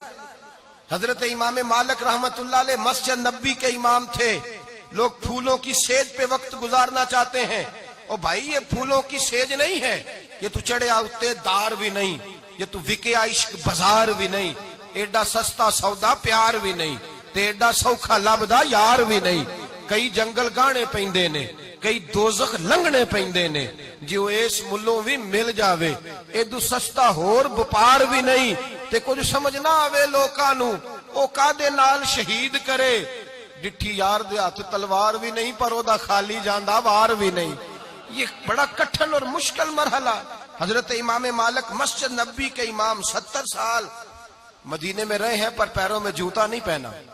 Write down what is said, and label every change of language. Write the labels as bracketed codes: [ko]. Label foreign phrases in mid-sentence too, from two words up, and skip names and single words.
[ur] حضرت امام مالک رحمت اللہ علیہ مسجد نبی کے امام تھے۔ لوگ پھولوں کی سیج پہ وقت گزارنا چاہتے ہیں، اور بھائی یہ پھولوں کی سیج نہیں ہے، [pa] یہ تو چڑھے آتے دار بھی نہیں، یہ تو وکے عشق بازار بھی نہیں، ایڈا سستا سودا پیار بھی نہیں، تے ایڈا سوکھا لبدا یار بھی نہیں۔ کئی جنگل گانے پیندے نے، کئی دوزخ لنگنے پیندے نے، جو اس ملوں بھی مل جاوے ایدو سستا ہور بپار بھی نہیں۔ تے کچھ سمجھنا آوے لوکاں نو او کادے نال شہید کرے، ڈٹھی یار دے ہاتھ تلوار بھی نہیں، پر او دا خالی جاندا وار بھی نہیں۔ [ur] یہ بڑا کٹھن اور مشکل مرحلہ۔ حضرت امام مالک مسجد نبی کے امام 70 سال مدینے میں رہے ہیں، پر پیروں میں جوتا نہیں پہنا۔